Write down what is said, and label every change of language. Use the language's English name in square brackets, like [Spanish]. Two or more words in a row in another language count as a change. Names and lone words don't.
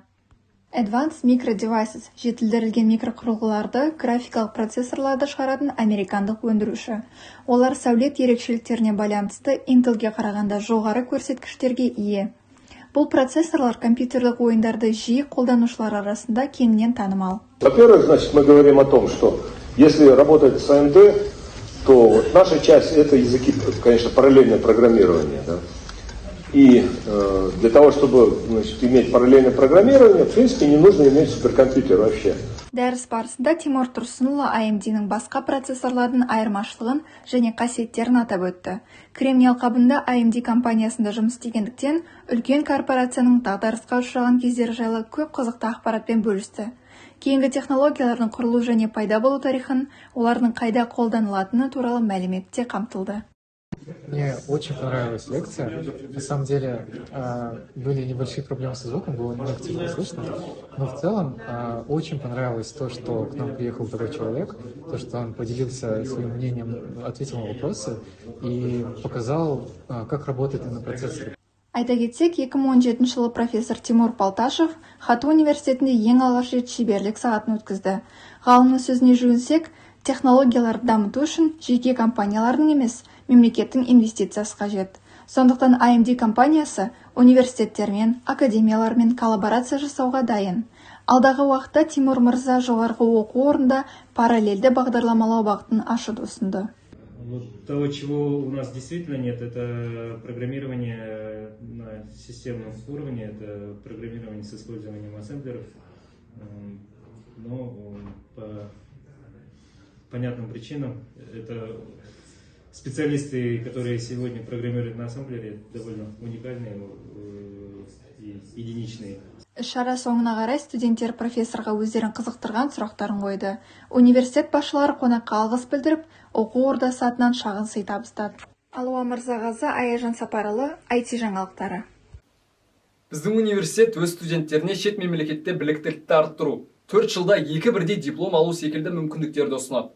[Kazakh] Advanced Micro Devices жетілдірілген микроқұрылғыларды, графикалық процессорларды шығаратын американдық өндіруші. Олар сәулет ерекшеліктеріне байланысты Intelге қарағанда жоғары көрсеткіштерге ие. Бұл процессорлар компьютерлік ойындарды жиі қолданушылар арасында кеңінен танымал. [Russian] Во-первых, значит, мы говорим о том, что если работать с AMD, то вот наша часть это языки, конечно, параллельное программирование, да? И для того, чтобы, значит, иметь параллельное программирование, в принципе, не нужно иметь суперкомпьютер вообще. [Kazakh] Дәріс барысында Тимур Тұрсынұлы AMD-ның басқа процессорлардың айырмашылығын және қасиеттерін атап өтті. Кремний алқабында AMD компаниясында жұмыс істегендіктен үлкен корпорацияның дағдарысқа ұшыраған кездері жайлы көп қызықты ақпаратпен бөлісті. Кейінгі технологиялардың құрылу және пайда болу тарихын, олардың қайда қолданылатыны туралы мәліметте қамтылды. [Russian] Мне очень понравилась лекция. На самом деле были небольшие проблемы со звуком, было не активно слышно. Но в целом очень понравилось то, что к нам приехал такой человек, то, что он поделился своим мнением, ответил на вопросы и показал, как работает именно процессор. [Kazakh] Айта кетсек, 2017 жылы профессор Тимур Палташев Хату университетінде ең алғаш рет шеберлік сағатын өткізді. Ғалымның сөзіне жүгінсек, технологияларды дамыту үшін жеке компаниялардың емес, мемлекеттің инвестициясы қажет. Сондықтан AMD компаниясы университеттермен, академиялармен коллаборация жасауға дайын. Алдағы уақытта Тимур Мырза жоғарғы оқу орнында параллельді бағдарламалау бағытын ашуды ұсынды. [Russian] Вот того, чего у нас действительно нет, это программирование на системном уровне, это программирование с использованием ассемблеров, но по понятным причинам это специалисты, которые сегодня программируют на ассемблере, довольно уникальные и единичные. [Kazakh] Іс-шара соңына қарай студенттер профессорға өздерін қызықтырған сұрақтарын қойды. Университет басшылары қонаққа алғыс білдіріп, оқу ордасы атынан шағын сый табыстады. Алуа Мырзағазы, Аяжан Сапаралы, IT жаңалықтары. Біздің университет өз студенттеріне шет мемлекетте біліктілікті арттыру, 4 жылда 2 бірдей диплом алу секілді мүмкіндіктерді ұсынады.